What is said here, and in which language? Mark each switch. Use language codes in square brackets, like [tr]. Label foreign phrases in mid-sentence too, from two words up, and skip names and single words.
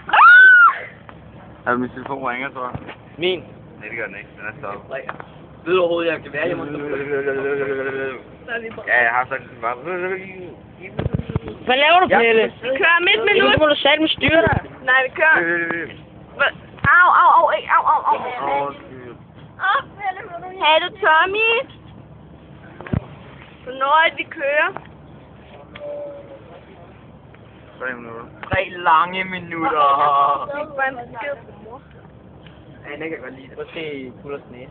[da] Er min telefon ringer, tror jeg? Min. Nej, det gør den ikke. Den er stoppet. Ved du overhovedet, jeg kan være hjemme? Ja, jeg har sagt det bare. Hvad laver du, Pelle? Vi kører midt minut. Nu må du satme styre dig. Nej, vi kører. Au, au, au, ikke, au, au, au. Hey, du Tommy. Hvornår er det, vi kører? 3 minutter. 3 lange minutter. Det er bare en besked på mor. Ja, den kan godt lide det. Prøv at se Buddhas næse.